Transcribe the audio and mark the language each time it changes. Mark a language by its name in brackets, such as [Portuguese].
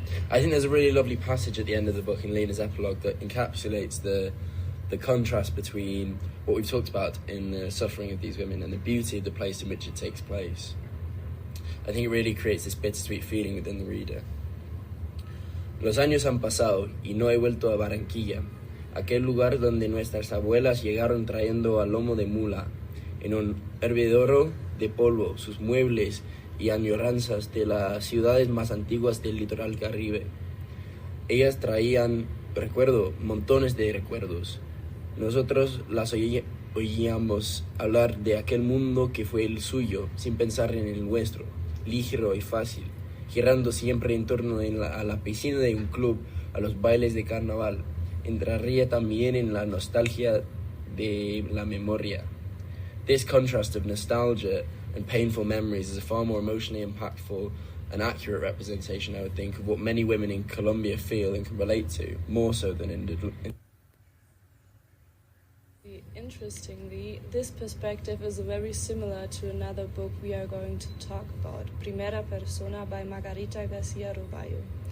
[English] I think there's a really lovely passage at the end of the book in Lena's epilogue that encapsulates the contrast between what we've talked about in the suffering of these women and the beauty of the place in which it takes place. I think it really creates this bittersweet feeling within the reader. [Spanish] Los años han pasado y no he vuelto a Barranquilla, aquel lugar donde nuestras abuelas llegaron trayendo a lomo de mula, en un hervidero de polvo, sus muebles y añoranzas de las ciudades más antiguas del litoral Caribe. Ellas traían, recuerdo, montones de recuerdos. Nosotros las oíamos hablar de aquel mundo que fue el suyo, sin pensar en el nuestro, ligero y fácil, girando siempre en torno a la piscina de un club, a los bailes de carnaval. Entraría también en la nostalgia de la memoria. [English] This contrast of nostalgia and painful memories is a far more emotionally impactful and accurate representation, I would think, of what many women in Colombia feel and can relate to, more so than in Interestingly, this perspective is very similar to another book we are going to talk about, Primera Persona by Margarita Garcia Robayo.